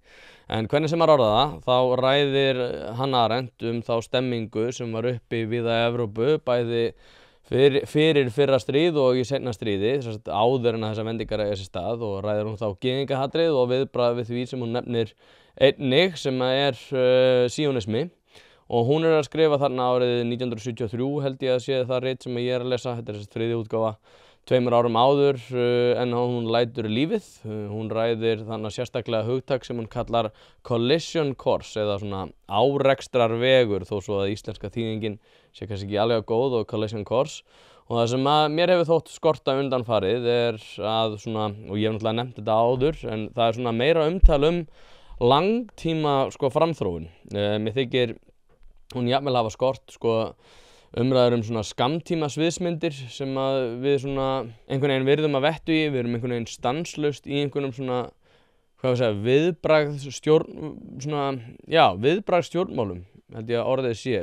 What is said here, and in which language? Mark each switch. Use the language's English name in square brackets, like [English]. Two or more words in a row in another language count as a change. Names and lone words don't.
[Icelandic] En hvernig sem maður orða það, þá ræðir Hannah Arendt þá stemmingu sem var uppi víða í Evrópu, bæði fyrir fyrra stríð og í seinna stríði, áður en að þessar vendingar eiga sér stað, og ræðir hún þá gyðingahatrið og viðbragð við því sem hún nefnir einnig, sem er síonismi. Og hún er að skrifa þarna árið 1973, held ég að sé það rit sem ég er að lesa, þetta er þessi þriðja útgáfa, 2 árum áður en hún lætur lífið. Hún ræðir þannig sérstaklega hugtak sem hún kallar [English] collision course, [Icelandic] eða svona árekstrarvegur, þó svo að íslenska þýðingin sé kannski ekki alveg góð, og [English] collision course. [Icelandic] Og það sem að mér hefur þótt skorta undanfarið er að svona, og ég hef náttúrulega nefnt þetta áður, en það er svona meira umtal langtíma framþróun. Mér þykir hún jafnvel hafa skort umræður svona skammtíma sviðsmyndir sem að við svona einhvern veginn virðum að vettu í, við erum einhvern veginn stanslaust í einhvernum svona, viðbragðsstjórnmálum, held ég að orðið sé.